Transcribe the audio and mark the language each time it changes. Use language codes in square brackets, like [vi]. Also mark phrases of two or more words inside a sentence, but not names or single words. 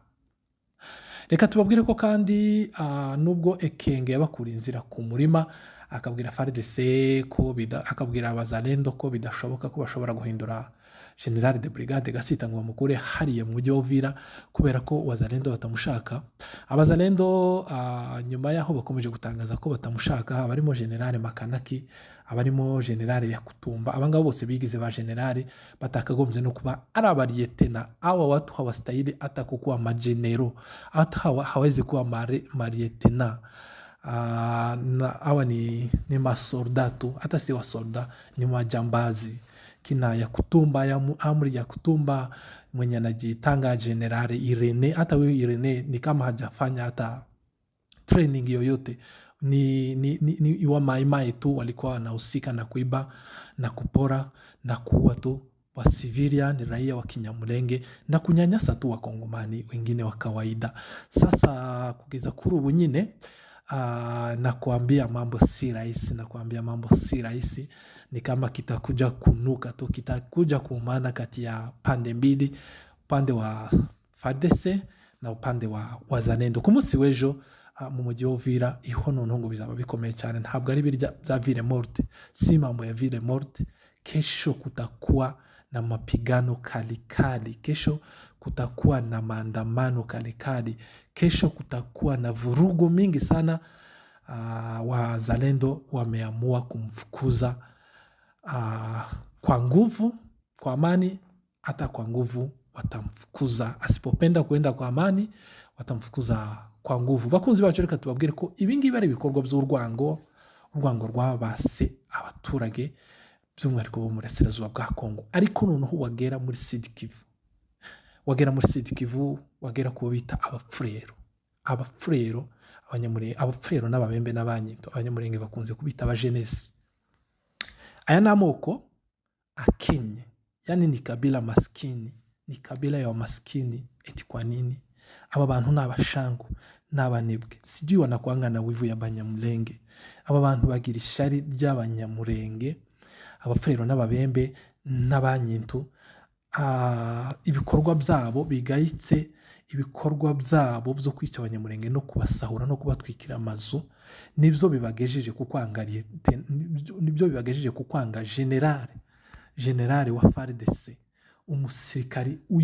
[rw] Reka tubabwire ko kandi nubwo Ekenge yabakura inzira ku murima, akabwira FARDC ko akabwira abazalendo ko bidashoboka ko bashobora guhindura General de Brigade Gasita ngo bamukure hariya mu mujyi wa Uvira kubera ko abazalendo batamushaka. Abazalendo nyuma yaho bakomeje gutangaza ko batamushaka, abarimo General Makanaki, abarimo General Yakutumba, abangabo bose bigize ba General batakagombye no kuba ari abariyetena. [sw] Awa watu hawastahili hata kukuwa majenero, hata hawezi kuwa mariyetena. Hawa ni masoldatu, hata si wasolda, ni majambazi. Kina Yakutumba, amri Yakutumba mwenye anajitanga General Irene, hata huyo Irene ni kama hajafanya hata training yoyote. Ni wa Mai Mai tu walikuwa wanahusika na kuiba na kupora na kuua tu wa civilian, raia wa Kinyamulenge, na kunyanyasa tu wakongomani wengine wa kawaida. Sasa [rw] kugeza kuri ubu nyine [sw] na kuambia mambo si rahisi, ni kama kitakuja kunuka tu, kitakuja kuumana kati ya pande mbili, upande wa FARDC na upande wa wazalendo. [rw] Ku munsi w'ejo mu mujyi wa Uvira ihono ntongo bizaba bikomeye cyane, ntabwo ari birya bya [fr] ville morte, [sw] si mambo ya [fr] ville morte. [sw] Kesho kutakuwa na mapigano kalikali, kesho kutakuwa na maandamano kalikali, kesho kutakuwa na vurugu mingi sana. Wazalendo wameamua kumfukuza kwa nguvu, kwa amani, hata kwa nguvu watamfukuza. Asipopenda kuenda kwa amani watamfukuza kwa nguvu. [rw] Bakunzi bacu, reka tubabwire ko ibingibi ari ibikorwa by'urwango rwabase abaturage by'umwihariko bo mu burasirazuba bwa Kongo. Ariko noneho wagera muri Sud Kivu, wagera kubo bita abafurero n'ababembe n'abanyito, abanyamurenge bakunze kubita abajenesi. Aya ni amoko akenye, [sw] yani ni kabila maskini, ni kabila ya maskini. Eti kwa nini? [rw] aba bantu ni abashangu, ni abanebwe, [sw] sijui wanakuanga wivu y'abanyamulenge. [rw] Aba bantu bagira ishari ry'abanyamurenge, abafurero n'ababembe n'abanyintu. Ibikorwa byabo bigayitse, ibikorwa byabo byo kwica abanyamurenge no kubasahura no kubatwikira amazu, nibyo bibagejeje kukwanga generale wa FARDC, umusirikari